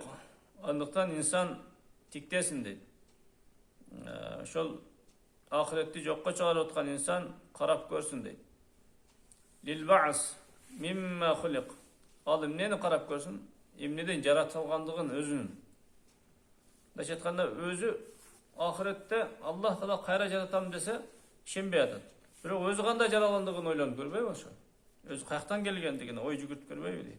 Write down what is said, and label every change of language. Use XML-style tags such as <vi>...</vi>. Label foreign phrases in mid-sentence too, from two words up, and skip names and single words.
<ky>Андыктан инсан тиктесин дейт. Ошол ахиретти жокко чыгарып аткан инсан карап көрсүн дейт.</ky> <ar>لل بأس مما خلق.</ar> <ky>Ал эмнени карап көрсүн? Эмнеден жаратылгандыгын өзүнүн. Мындайча айтканда өзү ахиретте Аллах Таала кайра жаратам десе ишенбей атат. Бирок өзү кандай жаралгандыгын ойлонуп көрбөйбү ошо? Өзү каяктан келгендигине ой жүгүртүп көрбөйбү дейт.</ky>